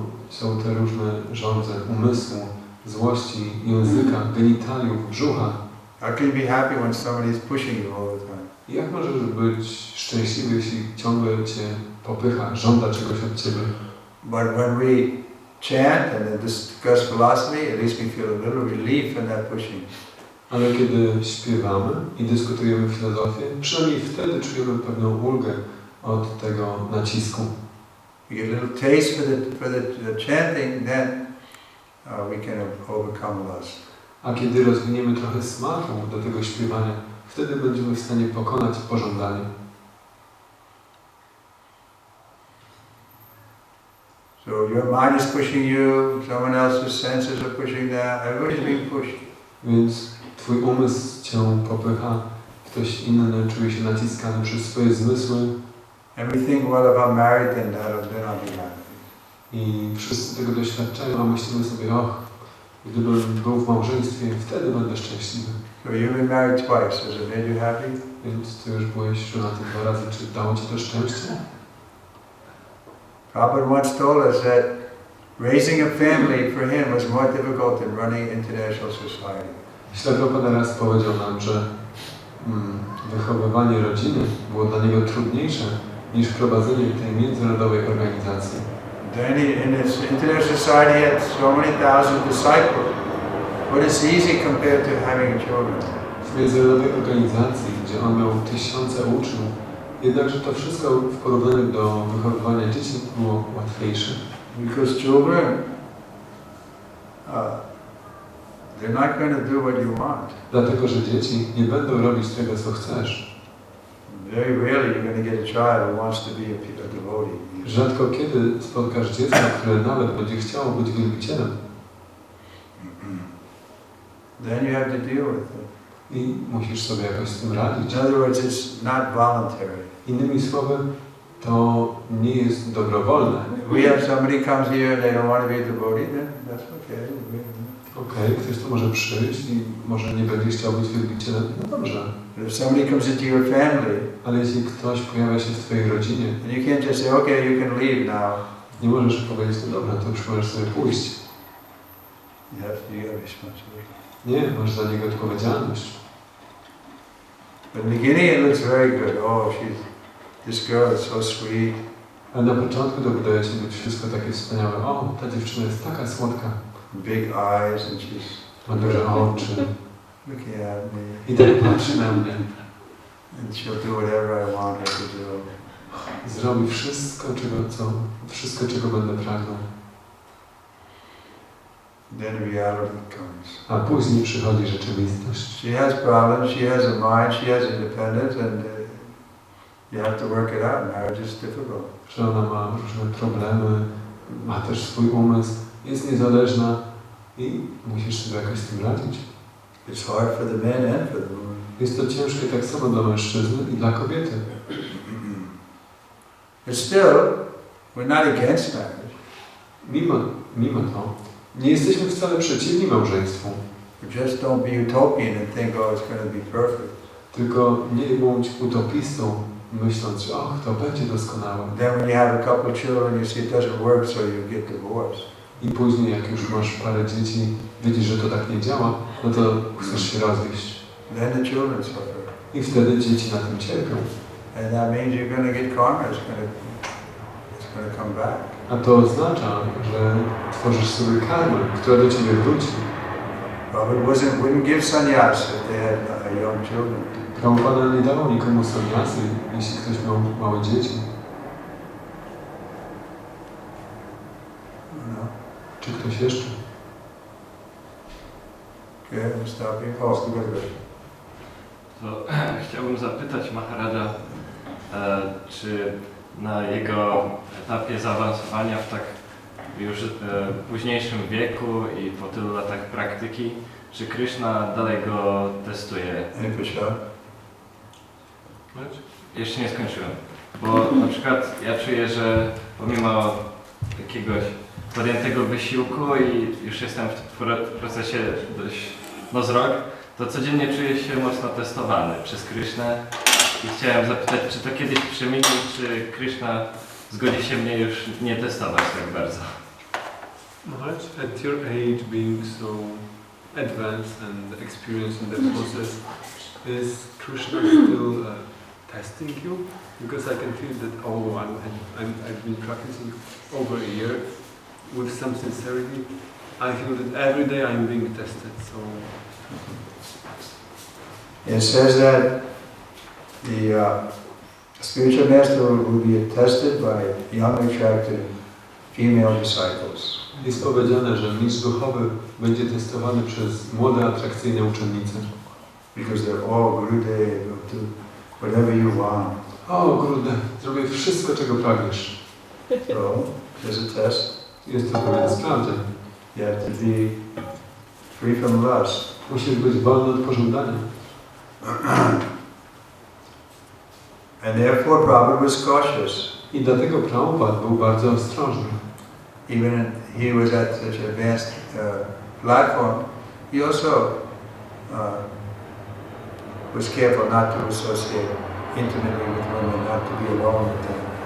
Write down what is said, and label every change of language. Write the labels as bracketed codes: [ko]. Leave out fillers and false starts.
[pl] Są te różne żądze umysłu, złości, języka, genitaliów, brzucha. [en] How can you be happy when somebody is pushing you all the time? [pl] Jak możesz być szczęśliwy, jeśli ciągle cię popycha, żąda czegoś od ciebie? [en] But when we chant and then discuss philosophy, at least we feel a little relief in that pushing. [pl] Ale kiedy śpiewamy i dyskutujemy filozofię, przynajmniej wtedy czujemy pewną ulgę od tego nacisku. [en] We get a little taste for the chanting, then we can overcome lust. [pl] A kiedy rozwiniemy trochę smaku do tego śpiewania, wtedy będziemy w stanie pokonać pożądanie. [en] So your mind is pushing you, someone else's senses are pushing that, everybody's being pushed. [pl] Więc twój umysł cię popycha, ktoś inny czuje się naciskany przez swoje zmysły. [en] And we think, well, if I'm married, then I'll be happy. [pl] I wszyscy tego doświadczają, a myślimy sobie, gdybym był w małżeństwie, wtedy będę szczęśliwy. [en] So you've been married twice, has it made you happy? [pl] Więc ty już byłeś żonaty 2 razy, czy dało ci to szczęście? [en] Prabhupada once told us that raising a family for him was more difficult than running international society. [pl] Śla Prabhupada raz powiedział nam, że wychowywanie rodziny było dla niego trudniejsze niż prowadzenie tej międzynarodowej organizacji. [en] Then in his international society he had so many thousand disciples, but it's easy compared to having children. [pl] W międzynarodowej organizacji, gdzie on miał 1000 uczniów, jednakże to wszystko w porównaniu do wychowywania dzieci było łatwiejsze. [en] Because children, they're not going to do what you want. [pl] Dlatego, że dzieci nie będą robić tego, co chcesz. [en] Very rarely you're going to get a child who wants to be a devotee. [pl] Rzadko kiedy spotkasz dziecko, które nawet będzie chciało być wielbicielem. [en] Then you have to deal with it. [pl] I musisz sobie jakoś z tym radzić. [en] In other words, it's not voluntary. [pl] Innymi słowy, to nie jest dobrowolne. [en] We have somebody comes here and they don't want to be a devotee, then that's okay. [pl] Okej, ktoś tu może przyjść i może nie będzie chciał być wielbicielem. No dobrze. [en] But if somebody comes into your family, [pl] Ale jeśli ktoś pojawia się w twojej rodzinie, [en] and you can't just say, okay, you can leave now. [pl] nie możesz powiedzieć, no dobra, to już możesz sobie pójść. [en] You have responsibility. [pl] Nie, masz za niego odpowiedzialność. [en] But in the beginning it looks very good. Oh, this girl is so sweet. [pl] Ale na początku to wydaje się być wszystko takie wspaniałe. O, ta dziewczyna jest taka słodka. [en] Big eyes and she's [pl] Ma duże oczy. [en] looking at me. [pl] I tak patrzy na mnie. [en] And she'll do whatever I want her to do. [pl] Zrobi wszystko, czego będę pragnął. [en] Then reality comes. [pl] A później przychodzi rzeczywistość. [en] She has problems, she has a mind, she has independence, and you have to work it out. Marriage is difficult. [pl] Że ona ma różne problemy, ma też swój umysł, jest niezależna i musisz sobie jakoś z tym radzić. [en] It's hard for the men and for the women. [pl] Jest to ciężkie tak samo dla mężczyzny i dla kobiety. [en] But still, we're not against marriage. [pl] Mimo to, nie jesteśmy wcale przeciwni małżeństwu. [en] Just don't be utopian and think, oh, it's going to be perfect. [pl] Tylko nie bądź utopistą, myśląc, że to będzie doskonałe. [en] Then when you have a couple of children, you see it doesn't work, so you get divorced. [pl] I później, jak już masz parę dzieci, widzisz, że to tak nie działa, no to chcesz się rozwieść. [en] Then the children suffer. [pl] I wtedy dzieci na tym cierpią. [en] And that means you're going to get karma, it's going to come back. [pl] A to oznacza, że tworzysz sobie karmę, która do ciebie wróci. [en] Prabhupada wouldn't give sannyas if they had young children. [pl] Prabhupada nie dawał nikomu sannyasy, jeśli ktoś miał małe dzieci. [en] No. [pl] Czy ktoś jeszcze? [en] Okay, I'm stopping. Oh, good. [pl] To chciałbym zapytać Maharaja, czy na jego etapie zaawansowania w tak już późniejszym wieku i po tylu latach praktyki, czy Krishna dalej go testuje? Jeszcze nie skończyłem, bo na przykład ja czuję, że pomimo jakiegoś podjętego wysiłku i już jestem w procesie dość z rok, to codziennie czuję się mocno testowany przez Krishnę i chciałem zapytać, czy to kiedyś przeminie, czy Krishna zgodzi się mnie już nie testować tak bardzo. [en] Maharaj, at your age being so advanced and experienced in that process, is Krishna still testing you? Because I can feel that although I've been practicing over a year with some sincerity, I feel that every day I'm being tested. So it says that the spiritual master will be tested by young, attractive female disciples. [pl] Jest powiedziane, że mistrz duchowy będzie testowany przez młode, atrakcyjne uczennice. [en] Because they're all Gurudev, do whatever you want. [pl] O, Gurudev, zrobię wszystko, czego pragniesz. [en] So, there's a test. [pl] Jest to pewien sprawdzian. [en] You have to be free from lust. [pl] Musisz być wolny od pożądania. [en] And therefore Prabhupada was cautious. [pl] I dlatego Prabhupada był bardzo ostrożny. [en] Even he was at such an advanced platform, he also was careful not to associate intimately with women, not to be alone with them.